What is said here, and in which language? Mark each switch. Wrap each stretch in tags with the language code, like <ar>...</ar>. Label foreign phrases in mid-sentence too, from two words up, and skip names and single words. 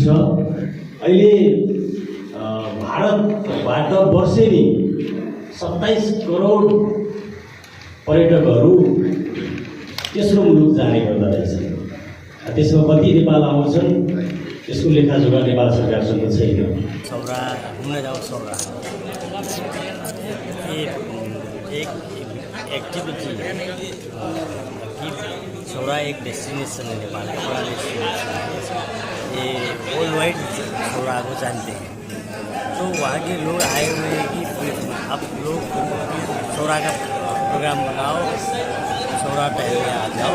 <ne>अहिले भारतबाट वर्षेनी 27 करोड पर्यटकहरू तेस्रो मुलुक जाने गर्दो रहेछ। त्यसमा कति नेपाल आउँछन् त्यसको लेखाजोखा नेपाल सरकारसँग छैन।</ne> <hi>सौरा घूमने जाओ सौरा एक एक्टिविटी कि सौरा एक डेस्टिनेशन है नेपाल का, बड़ा डेस्टिनेशन है। ये</hi> <en>world wide</en> <hi>सौरा को जानते हैं। तो वहाँ के लोग आए हुए हैं कि आप लोग सौरा का प्रोग्राम बनाओ, सौरा टहलने आ जाओ।</hi>